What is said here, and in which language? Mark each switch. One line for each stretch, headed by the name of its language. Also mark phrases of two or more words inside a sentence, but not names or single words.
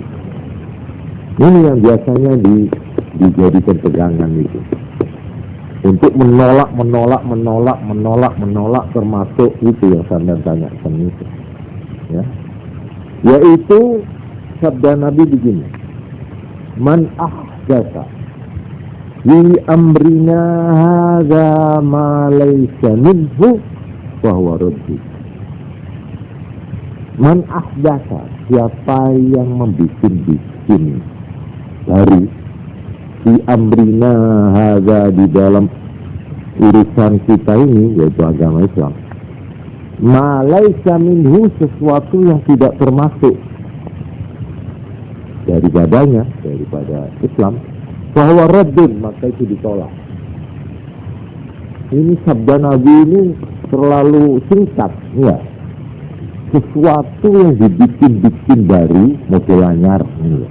Indonesian: Ini yang biasanya dijadikan pegangan itu. Untuk menolak, termasuk itu yang saya tanyakan itu. Ya. Yaitu sabda Nabi begini.
Arabic: من أحدث في أمرنا هذا ما ليس منه فهو رد. من أحدث,
Indonesian: siapa yang membikin baru
Arabic: في أمرنا هذا,
Indonesian: di dalam urusan kita ini, yaitu agama Islam,
Arabic: ما ليس منه,
Indonesian: sesuatu yang tidak termasuk daripada Islam, bahwa raddun, maka itu ditolak. Ini sabda Nabi ini terlalu singkat, ya. Sesuatu yang dibikin baru, model anyar, ya.